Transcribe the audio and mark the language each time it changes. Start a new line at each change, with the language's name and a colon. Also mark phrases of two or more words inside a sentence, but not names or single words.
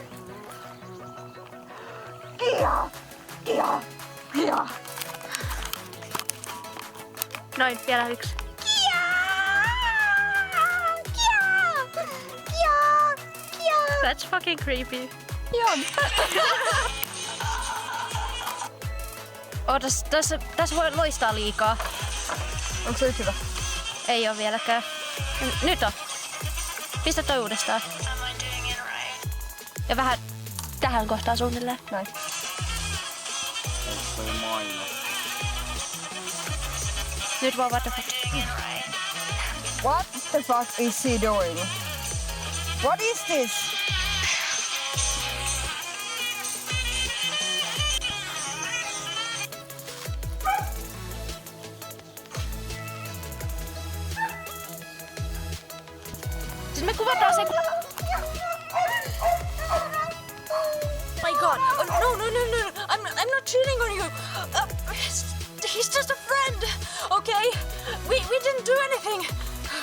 English: Kia! Kia! Kia! Noin, vielä yksi. Kia! Kia! Kia! Kia! That's fucking creepy.
Finnish: Joo. Ootas, tässä voi loistaa liikaa. Onko se nyt hyvä? Ei oo vieläkään. Nyt on. Pistä toi uudestaan. Ja vähän tähän kohtaan suunnilleen. Näin. Onko toi mainos? Nyt vaan
English: what the fuck. What the fuck is he doing? What is this?
Finnish: Siis me kuvataan se.
English: My god. Oh, no. I'm not cheating on you. He's just a friend. Okay? We didn't do anything.